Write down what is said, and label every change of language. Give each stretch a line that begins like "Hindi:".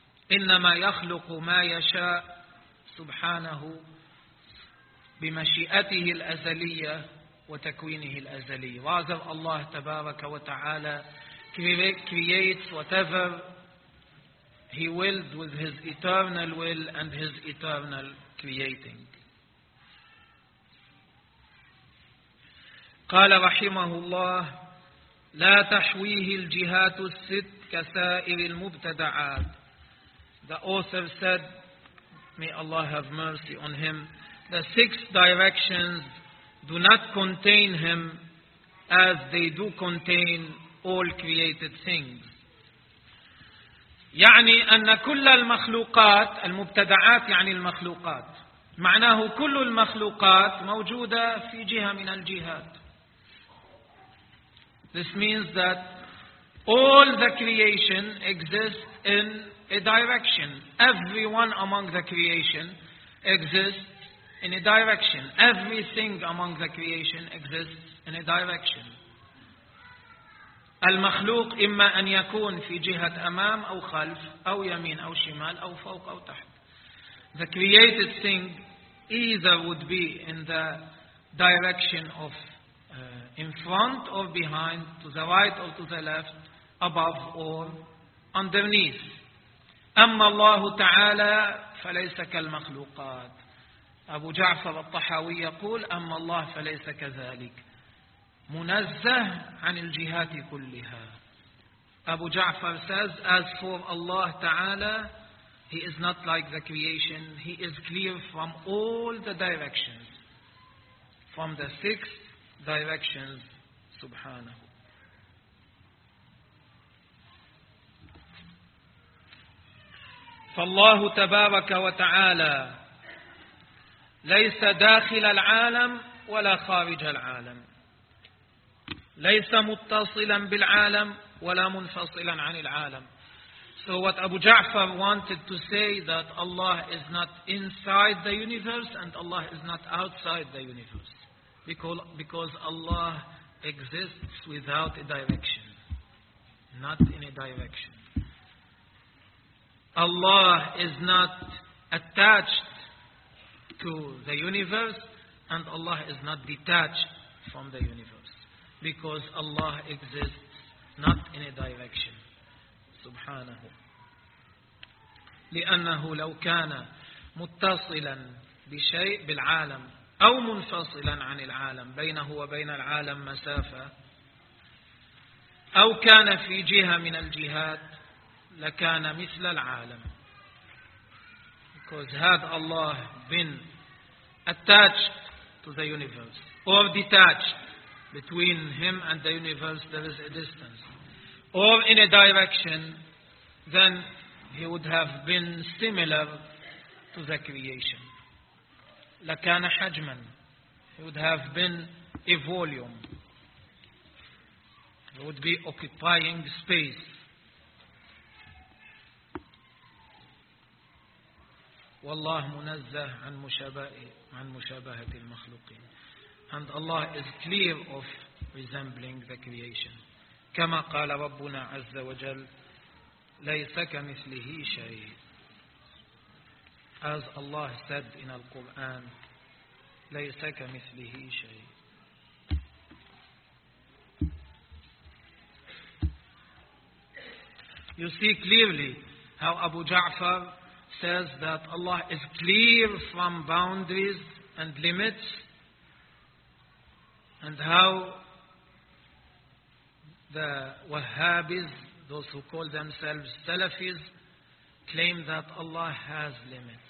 Arabic: إِنَّمَا يَخْلُقُ مَا يَشَاءُ سُبْحَانَهُ بِمَشِئَتِهِ الْأَزَلِيَّةِ وَتَكْوِينِهِ الْأَزَلِيَّةِ.
English: Rather, Allah
Arabic: tabaraka wa ta'ala
English: creates whatever He willed with His eternal will and His eternal creating.
Arabic: قال رحمه الله لا تحويه الجهات الست كسائر المبتدعات.
English: The author said, may Allah have mercy on him, the six directions do not contain him as they do contain all created things.
Arabic: يعني أن كل المخلوقات المبتدعات يعني المخلوقات معناه كل المخلوقات موجودة في جهة من الجهات.
English: This means that all the creation exists in a direction. Everyone among the creation exists in a direction. Everything among the creation exists in a direction.
Arabic: المخلوق إما أن يكون في جهة أمام أو خلف أو يمين أو شمال أو فوق أو تحت.
English: The created thing either would be in the direction of in front or behind, to the right or to the left, above or underneath.
Arabic: أما الله تعالى فليس كالمخلوقات. أبو جعفر الطحاوي يقول أما الله فليس كذلك. منزه عن الجهات كلها.
English: أبو جعفر says, as for Allah تعالى, He is not like the creation. He is clear from all the directions. From the six directions, subhanahu.
Arabic: فالله تبارك وتعالى ليس داخل العالم ولا خارج العالم، ليس متصلا بالعالم ولا منفصلا عن العالم.
English: So what Abu Ja'far wanted to say that Allah is not inside the universe and Allah is not outside the universe. Because Allah exists without a direction, not in a direction. Allah is not attached to the universe, and Allah is not detached from the universe. Because Allah exists not in a direction. Subhanahu.
Arabic: لِأَنَّهُ لَوْ كَانَ مُتَّصِلًا بِشَيْءٍ بِالْعَالَمِ أو منفصلا عن العالم بينه وبين العالم مسافة أو كان في جهة من الجهات لكان مثل العالم.
English: Because had Allah been attached to the universe or detached, between him and the universe there is a distance, or in a direction, then he would have been similar to the creation.
Arabic: لَكَانَ حَجْمًا.
English: He would have been a volume. He would be occupying space.
Arabic: والله منزه عن مشابهة المخلوقين.
English: And Allah is clear of resembling the creation.
Arabic: كما قال ربنا عز وجل ليس كمثله شيء.
English: As Allah said in the Quran,
Arabic: ليس كمثله شيء.
English: You see clearly how Abu Ja'far says that Allah is clear from boundaries and limits, and how the Wahhabis, those who call themselves Salafis, claim that Allah has limits.